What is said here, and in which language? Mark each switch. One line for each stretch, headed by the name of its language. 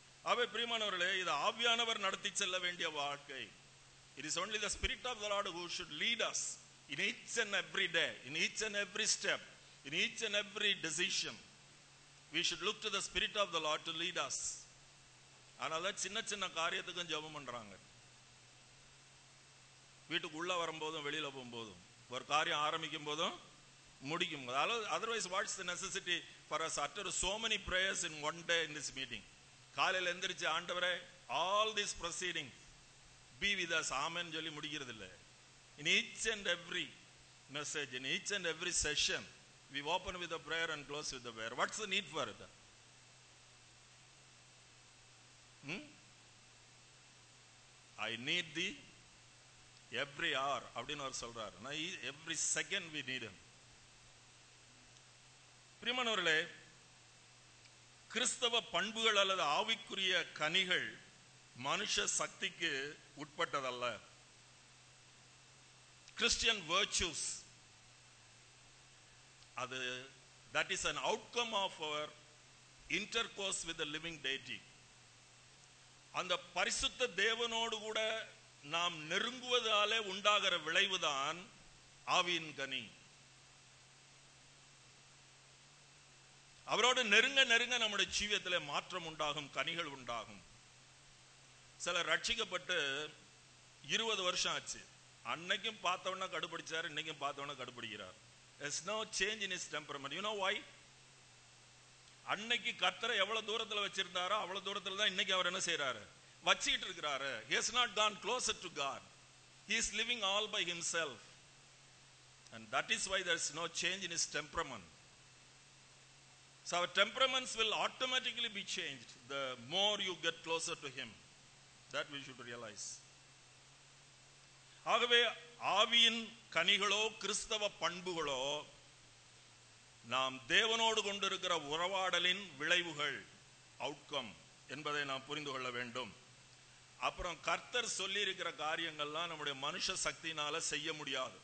Tamil: அவை பிரியமானவர்களே, இது ஆவியானவர் நடத்தி செல்ல வேண்டிய வாழ்க்கை.
English: It is only the Spirit of the Lord who should lead us in each and every day, in each and every step, in each and every decision. We should look to the Spirit of the Lord to lead us.
Tamil: அதனால சின்ன சின்ன காரியத்துக்கும் ஜெபம் பண்றாங்க. வீட்டுக்கு உள்ள வரும்போதும் வெளியில போகும்போதும், ஒரு காரியம் ஆரம்பிக்கும் போதும் முடிக்கும் போதும்.
English: Otherwise what's the necessity for us to utter so many prayers in one day in this meeting?
Tamil: காலையில எந்திரிச்சு ஆண்டவரே
English: all these proceedings be with us,
Tamil: amen சொல்லி முடிக்கிறது இல்லை.
English: In each and every message, in each and every session we open with a prayer and close with a prayer. What's the need for it? I need thee every hour
Tamil: அப்படின்னு அவர் சொல்றார்.
English: Every second we need him.
Tamil: பிரியமானவர்களே, கிறிஸ்தவ பண்புகள் அல்லது ஆவிக்குரிய கனிகள் மனுஷ சக்திக்கு உட்பட்டதல்ல.
English: Christian virtues, அது that is an outcome of our intercourse with the living deity.
Tamil: அந்த பரிசுத்த தேவனோடு கூட நாம் நெருங்குவதாலே உண்டாகிற விளைவுதான் ஆவியின் கனி. அவரோடு நெருங்க நெருங்க நம்முடைய ஜீவியத்திலே மாற்றம் உண்டாகும், கனிகள் உண்டாகும். சிலர் ரட்சிக்கப்பட்டு 20 வருஷம் ஆச்சு, அன்னைக்கும் பார்த்தவன கடுபிடிச்சார், இன்னைக்கும் பார்த்தவன கடுபிடிக்கிறார்.
English: There's no change in his temperament. You know why?
Tamil: அன்னைக்கு கர்த்தரை எவ்வளவு தூரத்துல வச்சிருந்தாரோ அவ்வளவு தூரத்துல தான் இன்னைக்கு அவர் என்ன செய்யறாரு, வச்சிட்டு இருக்கிறாரு.
English: He has not gone closer to God. He is living all by himself, and that is why there is no change in his temperament. So our temperaments will automatically be changed the more you get closer to him. That we should realize.
Tamil: ஆகவே ஆவியின் கனிகளோ கிறிஸ்தவ பண்புகளோ நாம் தேவனோடு கொண்டிருக்கிற உறவாடலின் விளைவுகள், outcome என்பதை நாம் புரிந்து கொள்ள வேண்டும். அப்புறம் கர்த்தர் சொல்லி இருக்கிற காரியங்கள்லாம் நம்முடைய மனுஷ சக்தியினால செய்ய முடியாது.